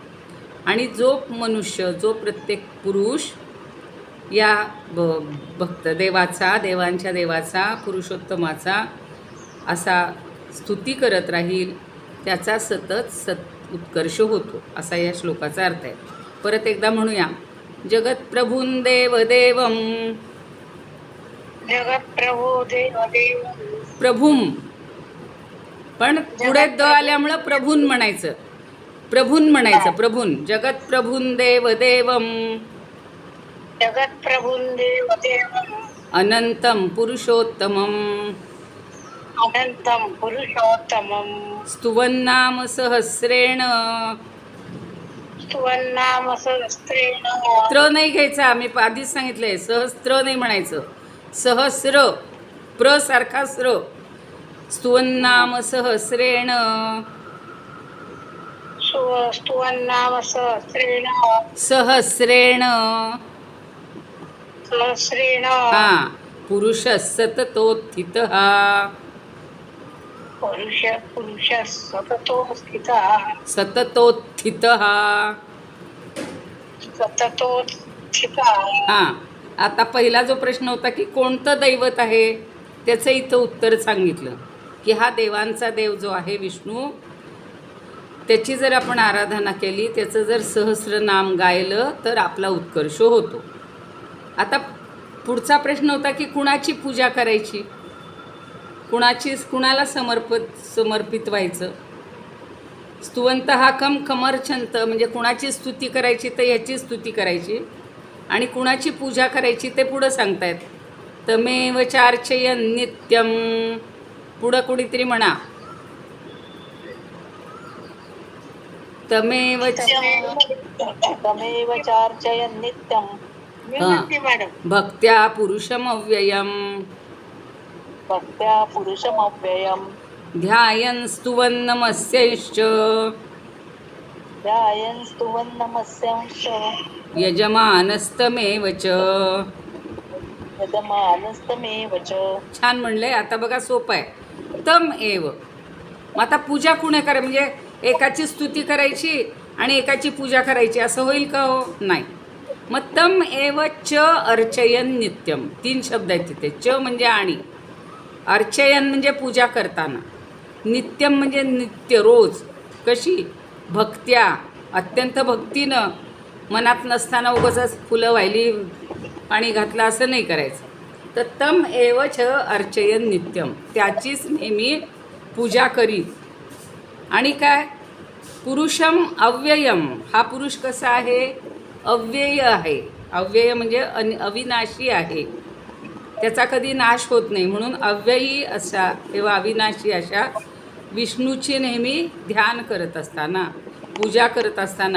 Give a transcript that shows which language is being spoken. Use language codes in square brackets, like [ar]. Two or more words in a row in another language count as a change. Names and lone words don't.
[mr] आणि जो मनुष्य, जो प्रत्येक पुरुष या भक्त देवाचा, देवांच्या देवाचा, पुरुषोत्तमाचा असा स्तुती करत राहील, त्याचा सतत उत्कर्ष होतो, असा या श्लोकाचा अर्थ आहे. परत एकदा म्हणूया. [sa] जगत्प्रभूं देवदेवं, जगत्प्रभू देवदेव, [mr] प्रभूं पण पुढे द आल्यामुळं प्रभून म्हणायचं, प्रभून म्हणायचं, प्रभून. [sa] जगत्प्रभूं देवदेवं, जगत्प्रभूं देवदेवं अनंतं पुरुषोत्तमं पुरुषोत्तमं स्तुवन्नाम सहस्रेण स्तुवन्नाम सहस्रेण [mr] त्र नाही घ्यायचा, आम्ही आधीच सांगितलंय. सहस्त्र नाही म्हणायचं, सहस्र. प्र सारखा स्र. [sa] स्तुवन्नाम सहस्रेण. स्तुवन्नाम सहस्रेण सहस्रेण. सहस्रेण हा. पुरुष सततोत्थितः. पुरुष सततो स्थितः सततोत्थितः. सततो स्थितः. [mr] हा. आता पहिला जो प्रश्न होता की कोणतं दैवत आहे, त्याचं इथं उत्तर सांगितलं की हा देवांचा देव जो आहे विष्णू, त्याची जर आपण आराधना केली, त्याचं जर सहस्रनाम गायलं तर आपला उत्कर्ष होतो. आता पुढचा प्रश्न होता की कुणाची पूजा करायची, कुणाला समर्पित व्हायचं. स्तुवंत हा कमर्चंत, म्हणजे कुणाची स्तुती करायची तर ह्याची स्तुती करायची, आणि कुणाची पूजा करायची ते पुढं सांगतायत. [sa] तमेव चार्चयन् नित्यम. [mr] पुढं कुणीतरी म्हणा. [sa] तमेव तमेव चार्चयन् नित्यं [mr] मी हा. म्हणते मॅडम. [sa] भक्त्या पुरुषमव्ययम्. भक्त्या पुरुषमव्ययम् ध्यायन् स्तुवन् नमस्यैश्च. ध्यायन् स्तुवन् नमस्यांश्च यजमानस्तमेव च. यजमानस्तमेव च. [mr] छान म्हणलंय. आता बघा सोपं आहे. [sa] तम एव. [mr] मग आता पूजा कुणी करा, म्हणजे एकाची स्तुती करायची आणि एकाची पूजा करायची असं होईल का हो? नाही. मग [sa] तम एव च अर्चयन नित्यम. [mr] 3 शब्द आहेत तिथे. च म्हणजे आणि, अर्चयन म्हणजे पूजा करताना, नित्यम म्हणजे नित्य, रोज. कशी? भक्त्या, अत्यंत भक्तीनं, मनात नसताना उगाचच फुलं वाहिली पाणी घातलं असं नाही करायचं. [sa] तर तम एव च अर्चयन नित्यम, [mr] त्याचीच नेहमी पूजा करीत. आणि काय? [sa] पुरुषम अव्ययम. [mr] हा पुरुष कसा आहे? अव्यय आहे. अव्यय म्हणजे अविनाशी आहे, त्याचा कधी नाश होत नाही, म्हणून अव्ययी असा किंवा अविनाशी अशा विष्णूची नेहमी ध्यान करत असताना, पूजा करत असताना.